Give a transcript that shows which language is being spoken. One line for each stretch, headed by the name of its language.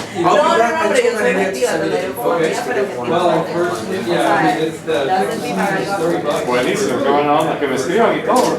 Spanish: No, pero yo soy efectiva, pero
English: Well, in person, yeah, I mean, it's the $30.
Spanish: Buenísimo, qué buena onda, que me escriban y todo.